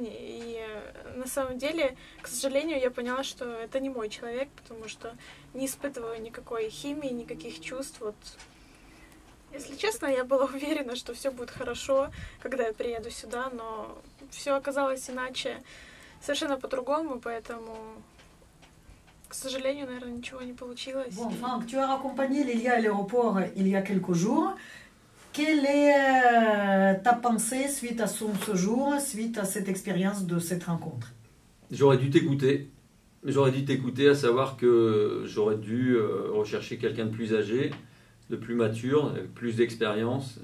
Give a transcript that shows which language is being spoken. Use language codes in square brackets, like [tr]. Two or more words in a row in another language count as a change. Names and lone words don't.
[ru] И на самом деле, к сожалению, я поняла, что это не мой человек, потому что не испытываю никакой химии, никаких чувств. Вот. Если честно, я была уверена, что все будет хорошо, когда я приеду сюда, но все оказалось иначе, совершенно по-другому, поэтому, к сожалению, наверное, ничего не получилось. [fr] Bon, Franck, tu as accompagné Lilia à l'aéroport il y a quelques jours. Quelle est ta pensée suite à son séjour, suite à cette expérience de cette rencontre? J'aurais dû t'écouter. J'aurais dû t'écouter, à savoir que j'aurais dû rechercher quelqu'un de plus âgé, de plus mature, avec plus d'expérience.